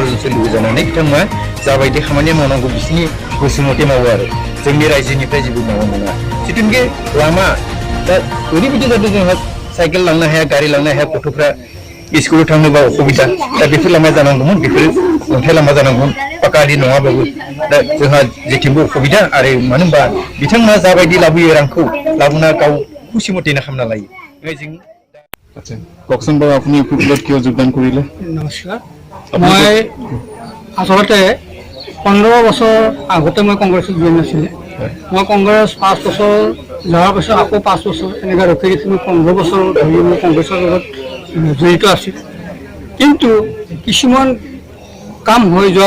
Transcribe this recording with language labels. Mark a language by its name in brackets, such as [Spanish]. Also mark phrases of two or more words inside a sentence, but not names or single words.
[Bodo] जनसो लोगो जानानै बिथांमोना जाबायदि खामानि मावनांगौ बिसोरनि गोसो मथे मावो आरो जोंनि रायजोनिफ्राय जेबो मावा नङा जिथुनिखि लामा दा ओरैबायदि जादों जोंहा साइकेल लांनो हाया गारि लांनो हाया गथ'फ्रा स्कुलाव थांनोबा असुबिदा दा बेफोर लामा जानांगौमोन बेफोर अन्थाइ लामा जानांगौमोन पाकानि नङाबाबो दा जोंहा जेथिंबो असुबिदा आरो मानो होनबा बिथांमोना जाबायदि लाबोयो रांखौ लाबोना गाव खुसि मथेनो खालामना लायो जों [Assamese] আচ্ছা ককচোন বাৰু আপুনি ইউপিপিএলত কিয় যোগদান কৰিলে নমস্কাৰ মই আচলতে 15 বছৰ আগতে মই কংগ্ৰেছত জইন আছিলে মই কংগ্ৰেছ 5 বছৰ যোৱাৰ পিছত আকৌ 5 বছৰ এনেকৈ ৰখি ৰখি মই 15 বছৰ ধৰি মই কংগ্ৰেছৰ লগত জড়িত আছোঁ কিন্তু কিছুমান কাম হৈ যোৱাৰ